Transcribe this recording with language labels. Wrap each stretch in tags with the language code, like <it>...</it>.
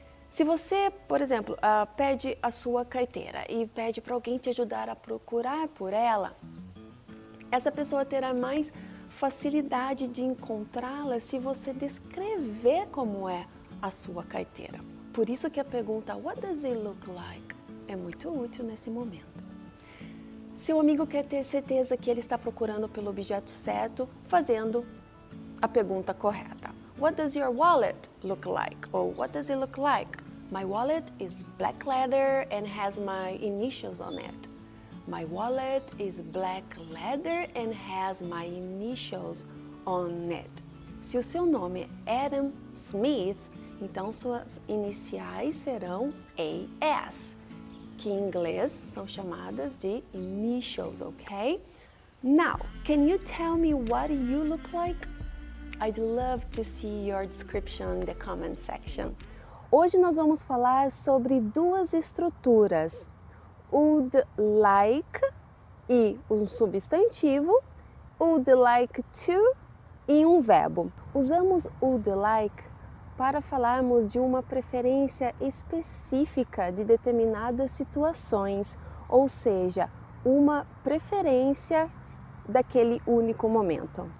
<pt>Se você, por exemplo, pede a sua carteira e pede para alguém te ajudar a procurar por ela, essa pessoa terá mais facilidade de encontrá-la se você descrever como é a sua carteira. Por isso que a pergunta</pt> <en>What does it look like?</en> <pt>É muito útil nesse momento. Seu amigo quer ter certeza que ele está procurando pelo objeto certo, fazendo a pergunta correta.</pt> <en>What does your wallet look like?</en> <pt>Ou</pt> <en>what does it look like? My wallet is black leather and has my initials on it. My wallet is black leather and has my initials on it.</en> <pt>Se o seu nome é Adam Smith, então suas iniciais serão AS, que em inglês são chamadas de initials, ok?</pt> <en>Now, can you tell me what you look like? I'd love to see your description in the comment section.</en> <pt>Hoje nós vamos falar sobre duas estruturas, would like e um substantivo, would like to e um verbo. Usamos would like para falarmos de uma preferência específica de determinadas situações, ou seja, uma preferência daquele único momento.</pt>